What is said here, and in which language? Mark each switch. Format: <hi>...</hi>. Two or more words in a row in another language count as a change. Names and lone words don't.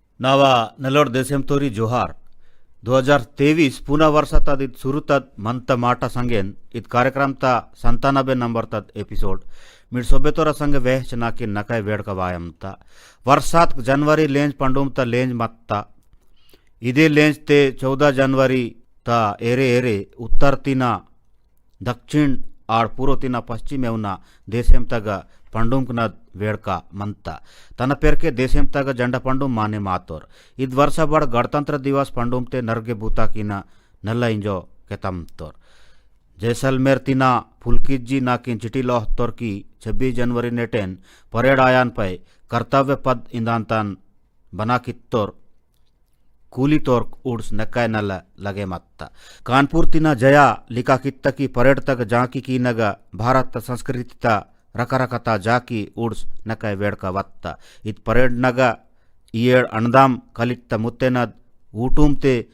<gon>नाव नल्लोड़ देशम तोरी जोहार 2023 पुन्हा वर्षात इत सुरुतात मंत माटा संगेन इत कार्यक्रमता 97 नंबरतात एपिसोड मिड सोबेतोरा संग वेह चनाकी नकाय वेड़ का वायमता वर्षात जनवरी लेंज पंडुमता लेंज मत्ता इदे लेंज ते 14 जनवरी ता एरे एरे उत्तर तीना दक्षिण आड़ पूर्व तीना पश्चिम एवना देशेम तग पंडुमकना वेड़का मंता तन पेरके देशेम तग जंड पंडुम माने मातोर इद वर्ष बड़ गणतंत्र दिवस पंडुमते नरगे बूता कीना नल्ला इंजो केतमतोर जैसलमेर तीना फुलकिज्जी नाकिन चिटी लोहतोर की 26 जनवरी नेटेन परेड आयान पै कर्तव्य पद इंदांतन बना कित्तोर कूली तोर उड्स नक्काय नल लगे मत्ता कानपुर तीना जया लिका कित्त की परेड तक जाकी की नग भारत संस्कृति रकरकता जाकी उड्स नकाय वेड़का वत्ता इत परेड नग इयेड अणदाम कलित्त मुत्तेनद ऊटुमते</gon>